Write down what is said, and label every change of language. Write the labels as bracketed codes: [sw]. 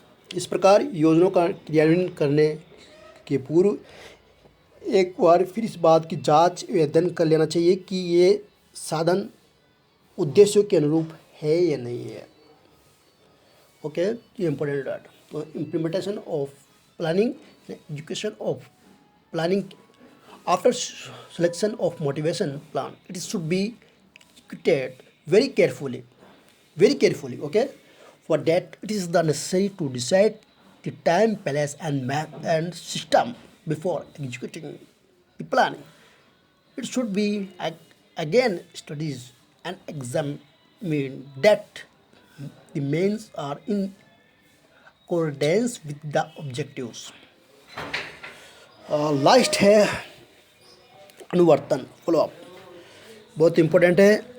[hi] इस प्रकार योजनाओं का क्रियान्वयन करने के पूर्व एक बार फिर इस बात की जांच एवं अध्ययन कर लेना चाहिए कि ये साधन उद्देश्यों के अनुरूप है या नहीं है। ओके, ये इम्पोर्टेंट डाटा। तो [en] Implementation of planning, education of planning. After selection of motivation plan, it should be executed very carefully. Okay, for that it is necessary to decide the time, place and map and system before executing the planning. It should be again studies and examine that the means are in accordance with the objectives. [hi] Last है अनुवर्तन, follow up, बहुत important है।